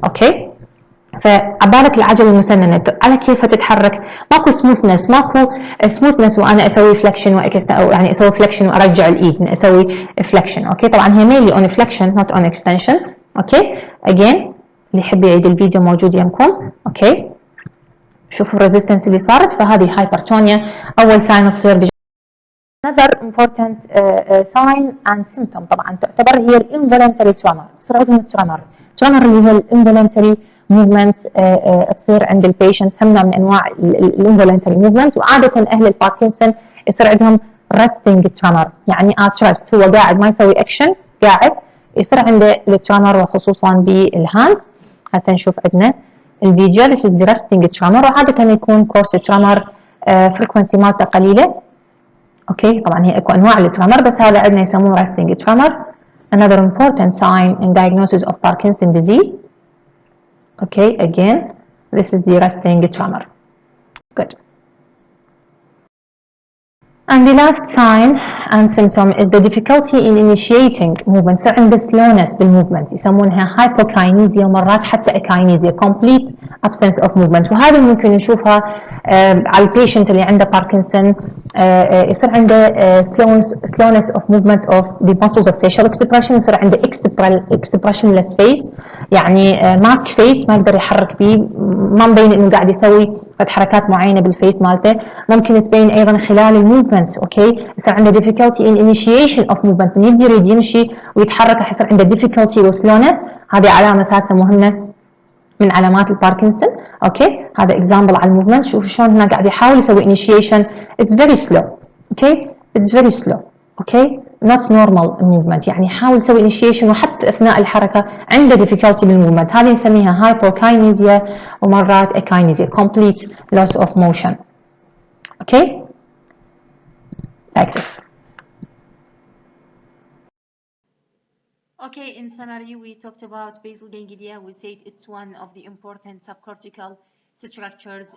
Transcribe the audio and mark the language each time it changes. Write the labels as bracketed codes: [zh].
[ar] اوكي، فعبالك العجله المسننه على كيفها تتحرك، ماكو سموثنس، ماكو سموثنس وانا اسوي فليكشن او يعني اسوي فليكشن وارجع الايد من اسوي فليكشن. اوكي، طبعا هي مينلي اون فليكشن نوت اون اكستنشن. اوكي، اجين اللي يحب يعيد الفيديو موجود يمكم. اوكي، شوفوا الريزيستنس اللي صارت، فهذه هايبرتونيا اول ساين تصير. [en] another important sign and symptom [ar] طبعا تعتبر هي الانفولنتري تريمر. يصير عندهم تريمر اللي هي الانفولنتري موفمنت تصير عند البيشنت، هم من انواع الانفولنتري موفمنت. وعاده اهل الباركنسون يصير عندهم resting tremor، يعني at rest، هو قاعد ما يسوي اكشن، قاعد يصير عنده التريمر، وخصوصا بالهاند. هسه نشوف عندنا الفيديو. [en] this is the resting tremor، [ar] وعاده يكون كورس تريمر فريكونسي مالته قليله. اوكي، طبعا هي اكو انواع للتريمر، بس هذا عندنا يسموه resting tremor. [en] another important sign in diagnosis of Parkinson's disease. Okay, again this is the resting tremor. Good. And the last sign and symptom is the difficulty in initiating movement. [ar] يصير عنده slowness بالmovement، يسمونها hypokinesia، ومرات حتى akinesia، [en] complete absence of movement. [ar] وهذه ممكن نشوفها على البيشنت اللي عنده باركنسون، يصير عنده [en] slowness of movement of the muscles of facial expression، [ar] يصير عنده [en] expressionless face، [ar] يعني ماسك فيس ما يقدر يحرك فيه، ما مبين انه قاعد يسوي حركات معينه بالفيس مالته. ممكن تبين ايضا خلال الموفمنت. اوكي، يصير عنده [en] difficulty in initiation of movement، [ar] من يريد يمشي ويتحرك راح يصير عنده difficulty وسلونس. هذه علامه ثالثه مهمه من علامات الباركنسون. اوكي، هذا اكزامبل على الموفمنت. شوفوا شلون هنا قاعد يحاول يسوي initiation. [en] it's very slow. Okay, it's very slow. [ar] اوكي، [en] not normal movement، [ar] يعني يحاول يسوي initiation وحتى اثناء الحركه عنده difficulty بالموفمنت. هذه نسميها [en] hypokinesia ومرات akinesia، complete loss of motion. Okay, like this. Okay, in summary, we talked about basal ganglia. We said it's one of the important subcortical structures.